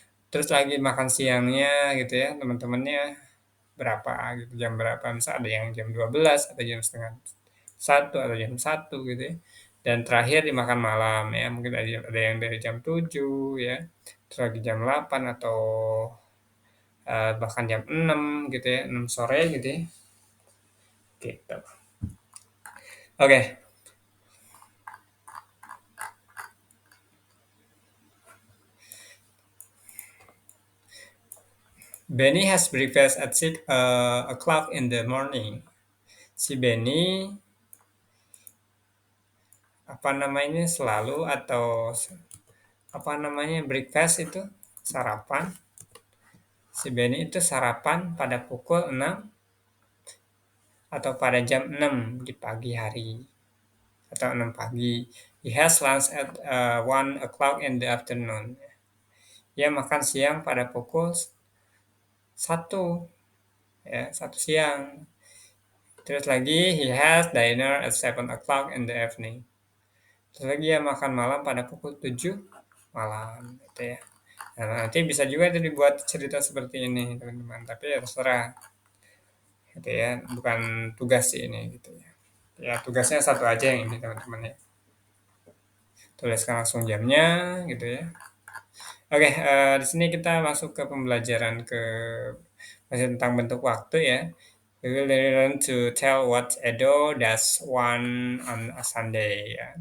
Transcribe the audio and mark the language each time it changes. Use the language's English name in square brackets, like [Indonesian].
[Indonesian] Terus lagi makan siangnya gitu ya teman-temannya berapa gitu, jam berapa, misal ada yang jam 12 atau jam setengah 1 atau jam 1 gitu ya. Dan terakhir dimakan malam ya, mungkin ada yang dari jam 7 ya, terus lagi jam 8 atau bahkan jam 6 gitu ya, 6 sore gitu ya. Gitu. [English] Oke, Benny has breakfast at 6 o'clock in the morning. [Indonesian] Si Benny apa namanya selalu atau apa namanya breakfast itu sarapan. Si Benny itu sarapan pada pukul 6 atau pada jam 6 di pagi hari atau 6 pagi. [English] He has lunch at 1 o'clock in the afternoon. [Indonesian] Ia makan siang pada pukul 1 ya, 1 siang. Terus lagi [English] he has dinner at 7 o'clock in the evening. [Indonesian] Terus lagi ya makan malam pada pukul 7 malam gitu ya. Nah, nanti bisa juga itu dibuat cerita seperti ini teman-teman, tapi ya terserah gitu ya, bukan tugas sih ini gitu ya. Ya tugasnya satu aja yang ini teman-teman ya. Tuliskan langsung jamnya gitu ya. Oke, di sini kita masuk ke pembelajaran masih tentang bentuk waktu ya. [English] We will learn to tell what Edo does one on a Sunday ya.